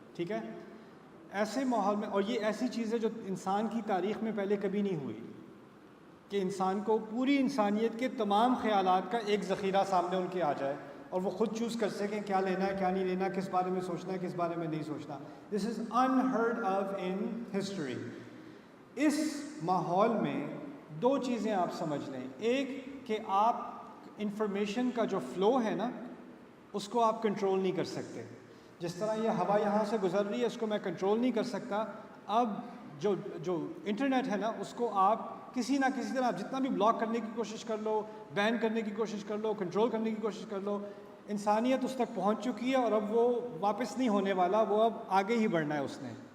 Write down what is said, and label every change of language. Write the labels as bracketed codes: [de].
[ur] ٹھیک ہے؟ ایسے ماحول میں, اور یہ ایسی چیز ہے جو انسان کی تاریخ میں پہلے کبھی نہیں ہوئی کہ انسان کو پوری انسانیت کے تمام خیالات کا ایک ذخیرہ سامنے ان کے آ جائے, اور وہ خود چوز کر سکیں کیا لینا ہے, کیا نہیں لینا, کس بارے میں سوچنا ہے, کس بارے میں نہیں سوچنا. [en] This is unheard of in history. [ur] اس ماحول میں 2 چیزیں آپ سمجھ لیں. ایک کہ آپ انفارمیشن کا جو فلو ہے نا, اس کو آپ کنٹرول نہیں کر سکتے. جس طرح یہ ہوا یہاں سے گزر رہی ہے, اس کو میں کنٹرول نہیں کر سکتا. اب جو انٹرنیٹ ہے نا اس کو آپ کسی نہ کسی طرح جتنا بھی بلاک کرنے کی کوشش کر لو، بین کرنے کی کوشش کر لو، کنٹرول کرنے کی کوشش کر لو، انسانیت اس تک پہنچ چکی ہے اور اب وہ واپس نہیں ہونے والا، وہ اب آگے ہی بڑھنا ہے اس نے.